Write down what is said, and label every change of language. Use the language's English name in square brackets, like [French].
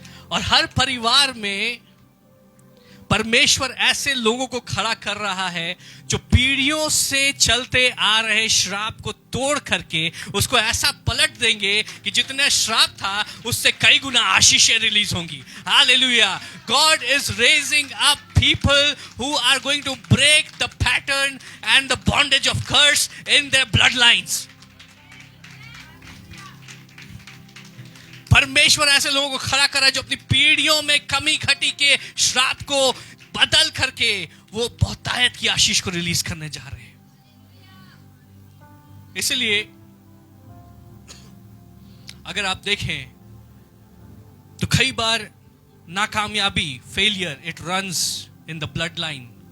[Hindi] और हर परिवार में परमेश्वर ऐसे लोगों को खड़ा कर रहा है जो पीढ़ियों से चलते आ रहे श्राप को तोड़ करके उसको ऐसा पलट देंगे कि जितना श्राप था उससे कई गुना आशीषें रिलीज होंगी। Hallelujah. [English] God is raising up people who are going to break the pattern and the bondage of curse in their bloodlines. [Hindi] परमेश्वर ऐसे लोगों को खड़ा कर रहा है जो अपनी पीढ़ियों में कमी घटी के श्राप को बदल करके वो बहुतायत की आशीष को रिलीज करने जा रहे हैं। इसलिए अगर आप देखें तो कई बार नाकामयाबी, failure, [English] It runs in the blood line.